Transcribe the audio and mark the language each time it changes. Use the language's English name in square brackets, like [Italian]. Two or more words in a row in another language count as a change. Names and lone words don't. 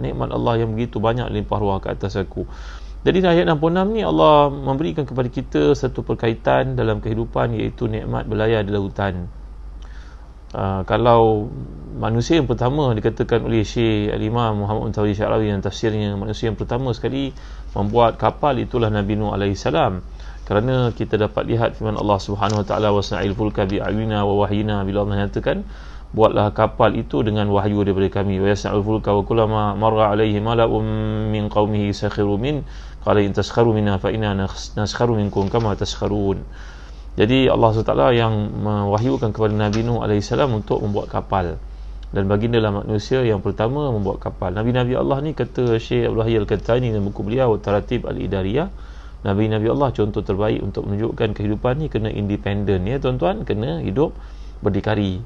[Malay] Nikmat Allah yang begitu banyak limpah ruah ke atas aku. Jadi ayat 66 ni Allah memberikan kepada kita satu perkaitan dalam kehidupan, iaitu nikmat berlayar di lautan. Kalau manusia yang pertama dikatakan oleh Syekh Al-Imam Muhammad Tawri Syarawi dan tafsirnya, manusia yang pertama sekali membuat kapal itulah Nabi Nuh AS. Kerana kita dapat lihat firman Allah [Arabic] سبحانه وتعالى, واصنع الفلك بأعيننا ووحينا, [Malay] bila Allah nyatakan buatlah kapal itu dengan wahyu daripada kami. [Arabic] ويصنع الفلك وكلما مر عليه ملأ من قومه سخروا منه قال إن تسخروا منا فإنا نسخر منكم كما تسخرون. [Malay] Jadi Allah SWT yang mewahyukan kepada Nabi Nuh AS untuk membuat kapal, dan baginda lah manusia yang pertama membuat kapal. Nabi-Nabi Allah ni, kata Syekh Abdul Hayy Al-Qahtani dalam buku beliau Taratib Al-Idariyah, Nabi-Nabi Allah contoh terbaik untuk menunjukkan kehidupan ni kena independen, ya tuan-tuan, kena hidup berdikari.